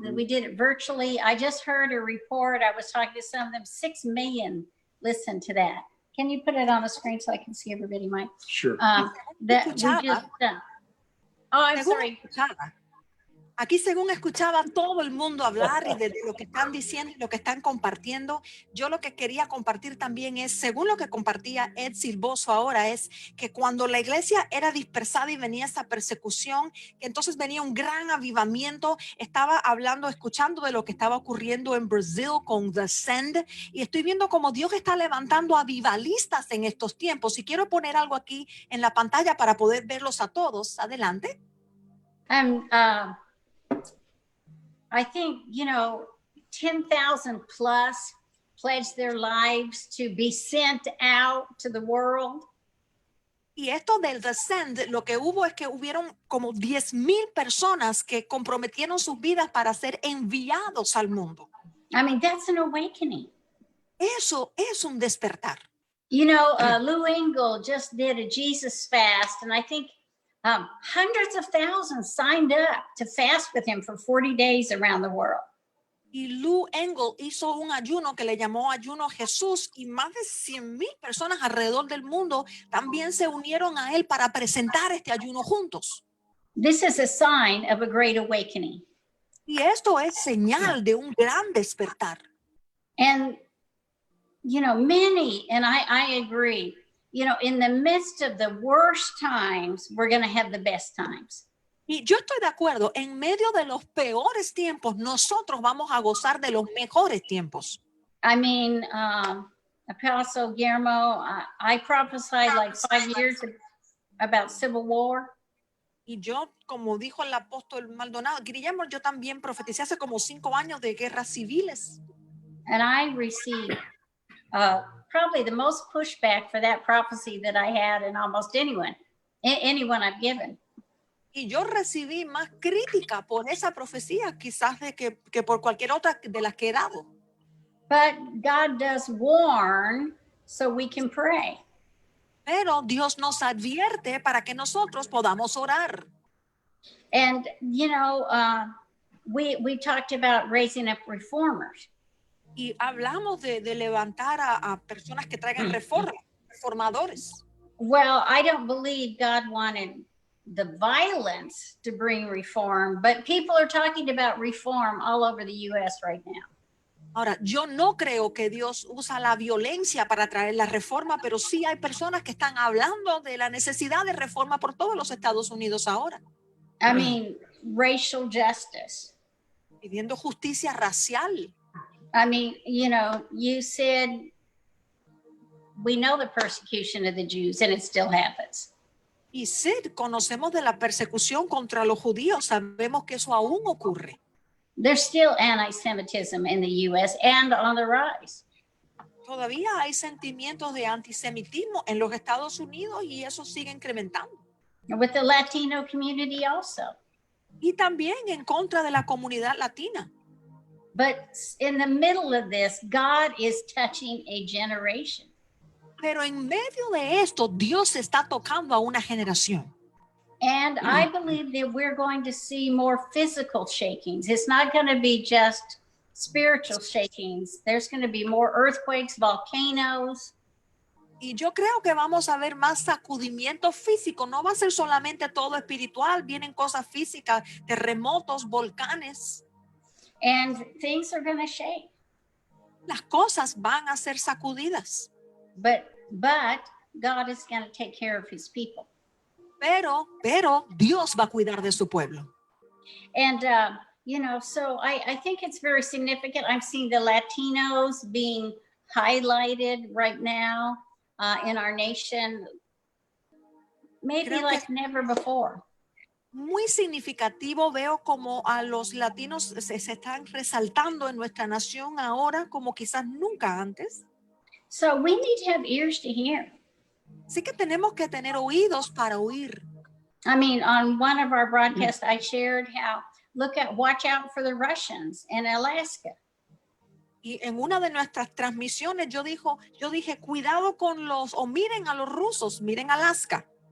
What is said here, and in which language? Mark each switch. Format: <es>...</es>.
<en>We did it virtually. I just heard a report. I was talking to some of them. 6 million listened to that. Can you put it on the screen so I can see everybody, Mike? Sure. That we just. Oh, I'm</en> <es>Según</es> <en>sorry.</en> <es>escuchaba, aquí según escuchaba todo el mundo hablar y de lo que están diciendo y lo que están compartiendo, yo lo que quería compartir también es, según lo que compartía Ed Silvoso ahora, es que cuando la iglesia era dispersada y venía esa persecución, que entonces venía un gran avivamiento. Estaba hablando, escuchando de lo que estaba ocurriendo en Brasil con The Send, y estoy viendo cómo Dios está levantando avivalistas en estos tiempos, y quiero poner algo aquí en la pantalla para poder verlos a todos. Adelante.</es> <en>I think, you know, 10,000 plus pledged their lives to be sent out to the world.</en> <es>Y esto del Descend, lo que hubo es que hubieron como 10,000 personas que comprometieron sus vidas para ser enviados al mundo.</es> <en>I mean, that's an awakening.</en> <es>Eso es un despertar.</es> <en>You know, Lou Engle just did a Jesus fast, and I think hundreds of thousands signed up to fast with him for 40 days around the world.</en> <es>Y Lou Engle hizo un ayuno que le llamó Ayuno Jesús, y más de 100,000 personas alrededor del mundo también se unieron a él para presentar este ayuno juntos.</es> <en>This is a sign of a great awakening.</en> <es>Y esto es señal de un gran despertar.</es> <en>And, you know, many, and I agree, you know, in the midst of the worst times, we're going to have the best times.</en> <es>Y yo estoy de acuerdo, en medio de los peores tiempos, nosotros vamos a gozar de los mejores tiempos.</es> <en>I mean, Apostle Guillermo, I prophesied like 5 years about civil war.</en> <es>Y yo, como dijo el apóstol Maldonado, Guillermo, yo también profeticé hace como 5 años de guerras civiles.</es> <en>And I received probably the most pushback for that prophecy that I had in almost anyone I've given.</en> <es>Y yo recibí más crítica por esa profecía quizás de que por cualquier otra de las que he dado.</es> <en>But God does warn so we can pray.</en> <es>Pero Dios nos advierte para que nosotros podamos orar.</es> <en>And, you know, we talked about raising up reformers.</en> <es>Y hablamos de levantar a personas que traigan reformadores.</es> <en>Well, I don't believe God wanted the violence to bring reform, but people are talking about reform all over the U.S. right now.</en> <es>Ahora, yo no creo que Dios usa la violencia para traer la reforma, pero sí hay personas que están hablando de la necesidad de reforma por todos los Estados Unidos ahora.</es> <en>I mean, racial justice.</en> <es>Pidiendo justicia racial.</es> <en>I mean, you know, you said we know the persecution of the Jews and it still happens.</en> <es>Y sí, conocemos de la persecución contra los judíos, sabemos que eso aún ocurre.</es> <en>There's still anti-Semitism in the U.S. and on the rise.</en> <es>Todavía hay sentimientos de antisemitismo en los Estados Unidos y eso sigue incrementando.</es> <en>With the Latino community also.</en> <es>Y también en contra de la comunidad latina.</es> <en>But in the middle of this, God is touching a generation.</en> <es>Pero en medio de esto, Dios está tocando a una generación.</es> <en>And I believe that we're going to see more physical shakings. It's not going to be just spiritual shakings. There's going to be more earthquakes, volcanoes.</en> <es>Y yo creo que vamos a ver más sacudimientos físicos. No va a ser solamente todo espiritual. Vienen cosas físicas, terremotos, volcanes.</es> <en>And things are going to shake.</en> <es>Las cosas van a ser sacudidas.</es> <en>But God is going to take care of his people.</en> <es>Pero Dios va a cuidar de su pueblo.</es> <en>And, so I think it's very significant. I'm seeing the Latinos being highlighted right now in our nation, maybe</en> <es>Creo que</es> <en>like never before.</en> <es>muy significativo veo como a los latinos se están resaltando en nuestra nación ahora como quizás nunca antes.</es> <en>So we need to have ears to hear.</en> <es>Así que tenemos que tener oídos para oír.</es> <en>I mean, on one of our broadcasts, I shared how watch out for the Russians in Alaska.</en> <es>Y en una de nuestras transmisiones yo dije, cuidado con miren a los rusos, miren Alaska.</es>